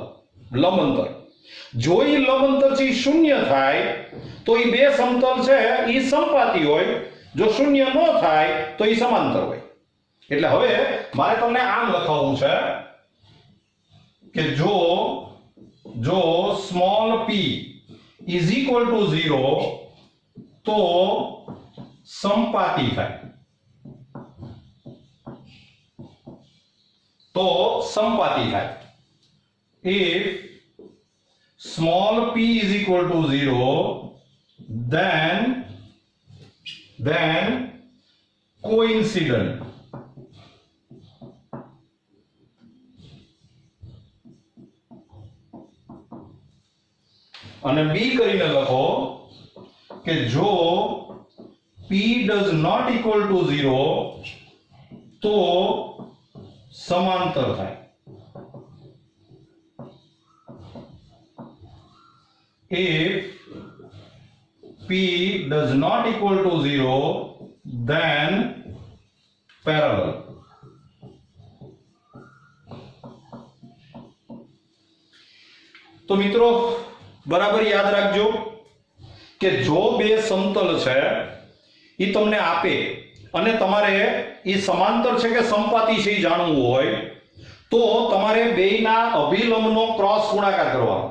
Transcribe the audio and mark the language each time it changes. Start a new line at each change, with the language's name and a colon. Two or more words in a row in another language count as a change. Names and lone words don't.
Gujarati: લંબ અંતર જો એ લંબ અંતર છે શૂન્ય થાય તો એ બે સમતલ છે એ સંપાતી હોય, જો શૂન્ય ન થાય તો એ સમાંતર હોય. એટલે હવે મારે તમને આમ લખાવવું છે કે જો
English: small p is equal to 0
Gujarati: તો સંપાતી થાય.
English: If small p is equal to 0, then coincident.
Gujarati: અને b કરીને લખો કે જો
English: p does not equal to 0
Gujarati: તો સમાંતર થાય.
English: If p does not equal to 0, then parallel.
Gujarati: તો મિત્રો બરાબર યાદ રાખજો કે જો બે સમતલ છે એ તમને આપે અને તમારે એ સમાંતર છે કે સંપાતી છે એ જાણવું હોય તો તમારે બેયના અભિલંબનો ક્રોસ ગુણાકાર કરવાનો.